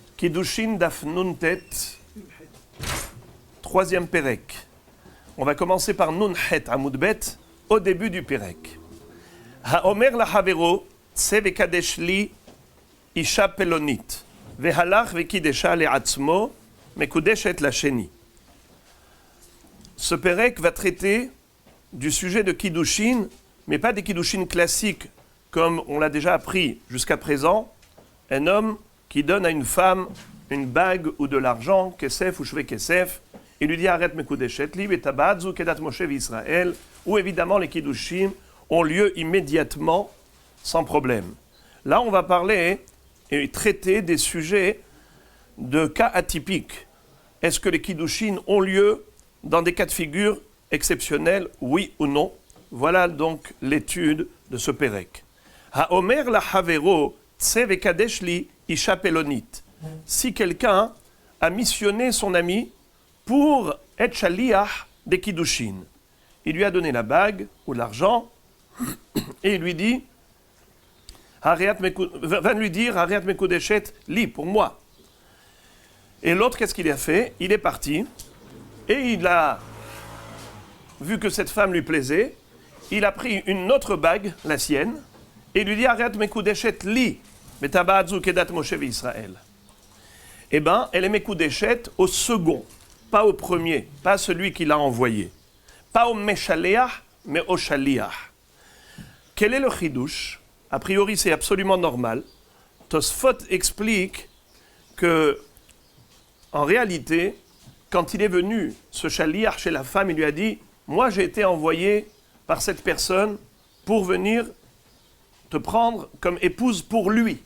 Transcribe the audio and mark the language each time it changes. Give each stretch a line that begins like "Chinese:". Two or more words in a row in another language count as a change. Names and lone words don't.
Hebrew: קידושין דף נון טית,
French: troisième Pérek. On va commencer par
Hebrew: נון חית עמוד בית,
French: au début du Pérek.
Hebrew: האומר לחברו, צא וקדש לי אשה פלונית, והלך וקדשה לעצמו, מקודשת לשני.
French: Ce Pérek va traiter du sujet de Kiddushin, mais pas des Kiddushin classiques, comme on l'a déjà appris jusqu'à présent. Un homme qui donne à une femme une bague ou de l'argent, kesef ou
Hebrew: שווה כסף,
French: il lui dit arrête
Hebrew: מקודשת לי בטבעת זו כדת משה וישראל,
French: où évidemment les Kiddushin ont lieu immédiatement, sans problème. Là, on va parler et traiter des sujets de cas atypiques. Est-ce que les Kiddushin ont lieu dans des cas de figure exceptionnels, oui ou non? Voilà donc l'étude de ce Pérek.
Hebrew: האומר לחברו, צא וקדש לי אשה פלונית.
French: Si quelqu'un a missionné son ami pour être shaliach des Kiddushin, il lui a donné la bague ou l'argent et il lui dit va lui dire
Hebrew: הרי את מקודשת לי
French: pour moi. Et l'autre, qu'est-ce qu'il a fait? Il est parti et il a vu que cette femme lui plaisait, il a pris une autre bague, la sienne, et il lui dit
Hebrew: הרי את מקודשת לי בטבעת זו כדת משה וישראל.
French: Eh bien, elle est Mekudeshet au second, pas au premier, pas celui qui l'a envoyé. Pas au Meshaleach, mais au Shaliach. Quel est le Chidush? A priori, c'est absolument normal. Tosfot explique que, en réalité, quand il est venu, ce Shaliach chez la femme, il lui a dit « Moi, j'ai été envoyé par cette personne pour venir te prendre comme épouse pour lui.